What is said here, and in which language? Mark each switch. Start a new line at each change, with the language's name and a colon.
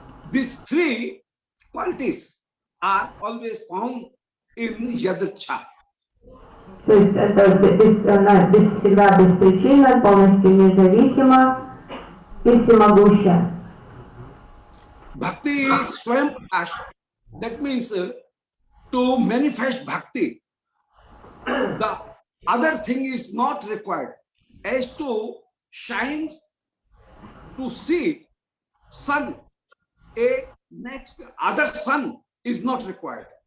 English: These three qualities are always found in yadcha.
Russian: То есть она всегда беспричинна, полностью независима и всемогущая.
English: Bhakti is swayam prakash. That means to manifest bhakti, the other thing is not required. As to shines, to see sun, a next other sun is not required.